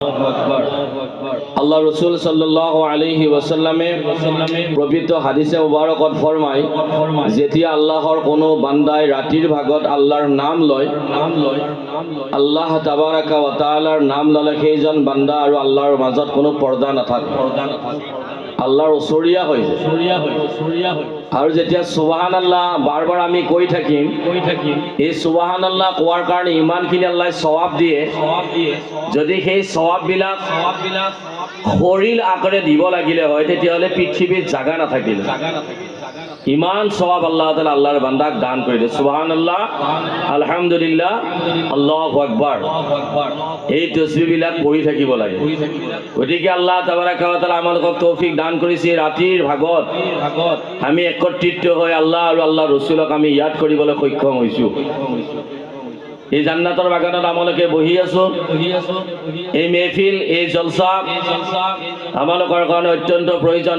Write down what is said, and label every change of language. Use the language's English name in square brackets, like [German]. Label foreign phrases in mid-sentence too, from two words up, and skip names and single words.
[Assamese] আল্লাহ রসুল [Arabic] صلى الله عليه وسلم [Assamese] পবিত্র হাদিসে মুবারকত ফরমায়, যেতিয়া আল্লাহর কোনো বান্দাই ৰাতিৰ ভাগত আল্লাহৰ নাম লয়, [Arabic] الله تبارك وتعالى [Assamese] নাম ললে সেইজন বান্দা আৰু আল্লাহৰ মাজত কোনো পৰ্দা নাথাকে, আল্লাহৰ ওচৰীয়া হৈ যায়। আৰু যেতিয়া সুবহানাল্লাহ বাৰ আমি কৈ থাকিম, এই সুবহানাল্লাহ কোৱাৰ কাৰণে ইমানখিনি আল্লাহে সওয়াব দিয়ে, যদি সেই সওয়াববিলাক খৰিল আকাৰে দিব লাগিলে হয় তেতিয়াহ'লে পৃথিৱীত জাগা নাথাকিলে। ইমান সওয়াব [Arabic] الله تعالى [Assamese] আল্লাহৰ বান্দাক দান কৰি দিয়ে। [Arabic] سبحان الله، الحمد لله، الله أكبر, [Assamese] এই তসবিহবিলাক পঢ়ি থাকিব লাগে। গতিকে [Arabic] الله تبارك وتعالى [Assamese] আমাক তৌফিক দান কৰিছে, ৰাতিৰ ভাগত আমি একত্ৰিত হৈ আল্লাহ আৰু আল্লাহ ৰসুলক আমি ইয়াদ কৰিবলৈ সক্ষম হৈছোঁ। এই জান্নাতৰ বাগানত আমালোকে বহি আছো। এই মেহফিল, এই জলসা আমালোকৰ কাৰণে অত্যন্ত প্ৰয়োজন।